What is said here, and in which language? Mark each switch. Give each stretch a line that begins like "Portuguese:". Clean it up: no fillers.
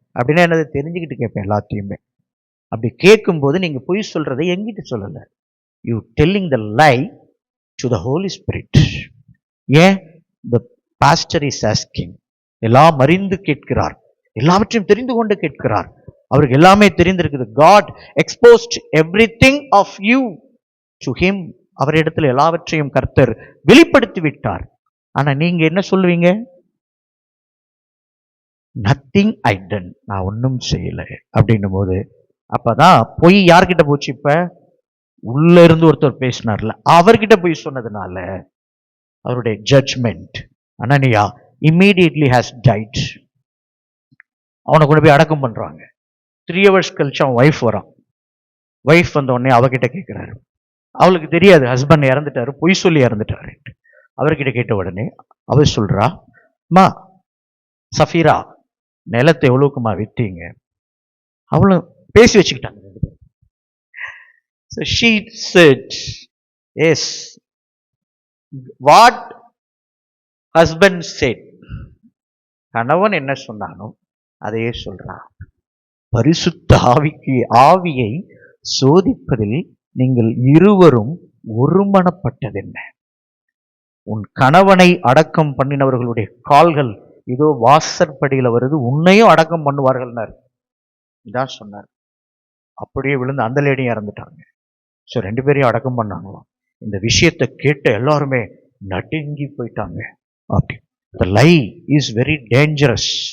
Tamil: அப்படின்னா என்னது தெரிஞ்சுக்கிட்டு கேட்பேன் எல்லாத்தையுமே. அப்படி கேட்கும்போது நீங்க பொய் சொல்றதை எங்கிட்ட சொல்லல,
English: You telling the lie to the holy spirit.
Tamil: ஏன்?
English: The pastor is asking.
Tamil: எல்லாம் அறிந்து கேட்கிறார், எல்லாவற்றையும் தெரிந்து கொண்டு கேட்கிறார். அவருக்கு எல்லாமே தெரிந்திருக்குது.
English: God exposed everything of you to him.
Tamil: அவரிடத்தில் எல்லாவற்றையும் கர்த்தர் வெளிப்படுத்தி விட்டார். ஆனா நீங்க என்ன சொல்லுவீங்க?
English: nothing I done,
Tamil: நான் ஒன்றும் செய்யல அப்படின்னும் போது, அப்பதான் பொய் யார்கிட்ட போச்சு? இப்ப உள்ள இருந்து ஒருத்தர் பேசினார்ல, அவர்கிட்ட போய் சொன்னதுனால அவருடைய judgement, Hananiah
English: Immediately has died.
Tamil: அவனை கொண்டு போய் அடக்கம் பண்றாங்க. 3 hours கழிச்சு அவன் ஒய்ஃப் வரான். ஒய்ஃப் வந்த உடனே அவகிட்ட கேட்கிறாரு. அவளுக்கு தெரியாது ஹஸ்பண்ட் இறந்துட்டாரு, பொய் சொல்லி இறந்துட்டாரு. அவர்கிட்ட கேட்ட உடனே அவர் சொல்றா, அம்மா சஃபீரா, நிலத்தை எவ்வளவுக்குமா விட்டீங்க? அவளும் பேசி வச்சுக்கிட்டாங்க.
English: So she said, yes, what husband said.
Tamil: கணவன் என்ன சொன்னானோ அதையே சொல்றான். பரிசுத்த ஆவியை சோதிப்பதில் நீங்கள் இருவரும் ஒருமனப்பட்டதென்ன? உன் கணவனை அடக்கம் பண்ணினவர்களுடைய கால்கள் இதோ வாசற்படியில வருது, உன்னையும் அடக்கம் பண்ணுவார்கள்னார். இதான் சொன்னார். அப்படியே விழுந்து அந்த லேடியும் இறந்துட்டாங்க. ஸோ 2 பேரையும் அடக்கம் பண்ணாங்களாம். இந்த விஷயத்தை கேட்ட எல்லாருமே நடுங்கி போயிட்டாங்க.
English: அப்படி the lie is very dangerous.